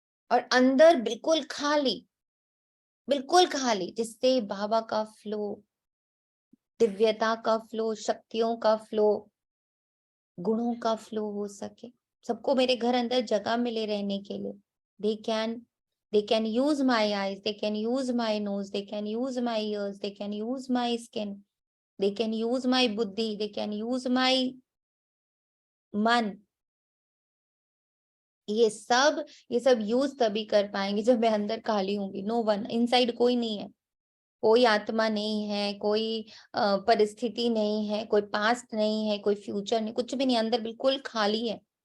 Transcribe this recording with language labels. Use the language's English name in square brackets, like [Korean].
[Hindi] और अंदर बिल्कुल खाली, बिल्कुल खाली, जिससे बाबा का फ्लो, दिव्यता का फ्लो, शक्तियों का फ्लो, गुणों का फ्लो हो सके। सबको मेरे घर अंदर जगह मिले रहने के लिए। [English] they can use my eyes, they can use my nose, they can use my ears, they can use my skin, they can use my buddhi, they can use my मन। [Hindi] ये सब यूज तभी कर पाएंगे जब मैं अंदर खाली होंगी। [English] no one inside, [Hindi] कोई नहीं है, कोई आत्मा नहीं है, कोई परिस्थिति नहीं है, कोई पास्ट नहीं है, कोई फ्यूचर नहीं, कुछ भी नहीं, अंदर बिल्कुल खाली है।